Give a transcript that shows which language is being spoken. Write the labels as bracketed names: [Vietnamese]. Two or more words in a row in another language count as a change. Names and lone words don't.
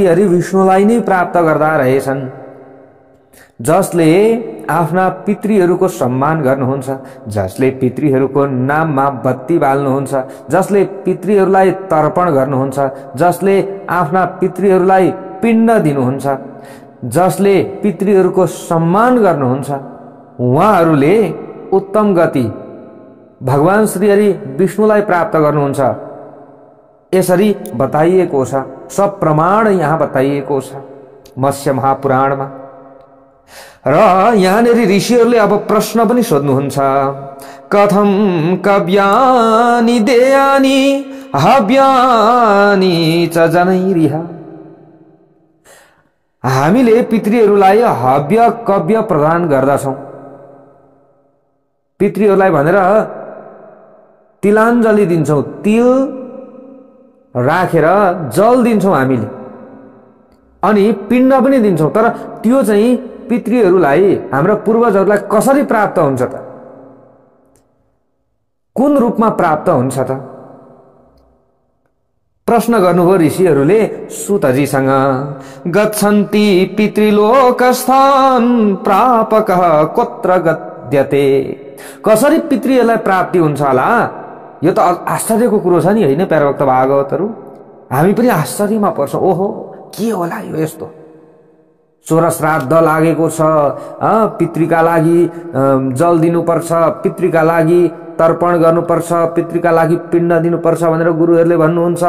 [Nepali] हरि विष्णुलाई नै प्राप्त गर्दा रहेछन्, जसले आफ्ना पितृहरूको सम्मान गर्नुहुन्छ, जसले पितृहरूको नाममा बत्ती बाल्नुहुन्छ, जसले पितृहरूलाई तर्पण गर्नुहुन्छ, जसले आफ्ना पितृहरूलाई पिण्ड दिनुहुन्छ, जसले पितृहरूको सम्मान गर्नुहुन्छ, उहाँहरूले उत्तम गति भगवान श्री हरि विष्णुलाई प्राप्त गर्नुहुन्छ। यसरी बताइएको छ, सब प्रमाण यहाँ बताइएको छ मत्स्य महापुराणमा। र यहाँनेरि ऋषिहरूले अब प्रश्न पनि सोध्नुहुन्छ। [Sanskrit] कथम कव्यानि देयानि हव्यानि च जनैरिह। [Nepali] हामीले पितृहरूलाई हव्य कव्य प्रदान गर्दछौं, पितृहरूलाई भनेर तिलाञ्जली दिन्छौं, तिल राखेर जल दिन्छौं हामीले, अनि पिण्ड पनि दिन्छौं। तर त्यो चाहिँ पितृहरूलाई, हाम्रा पूर्वजहरूलाई कसरी प्राप्त हुन्छ त, कुन रूपमा प्राप्त हुन्छ त? प्रश्न गर्नुभयो ऋषिहरूले सुतजीसँग। [Sanskrit] गच्छन्ति पितृलोकस्थान प्रापकः कोत्र गद्यते। [Nepali] कसरी पितृहरूलाई प्राप्ति हुन्छ होला? यो त आश्चर्यको कुरो छ नि, हैन प्यारा भक्त भागवतहरु? हामी पनि आश्चर्यमा पर्छौं, ओहो के होला यो यस्तो? सोह्र श्राद्ध लागेको छ, पितृका लागि जल दिनुपर्छ, पितृका लागि तर्पण गर्नुपर्छ, पितृका लागि पिण्ड दिनुपर्छ भनेर गुरुहरूले भन्नुहुन्छ।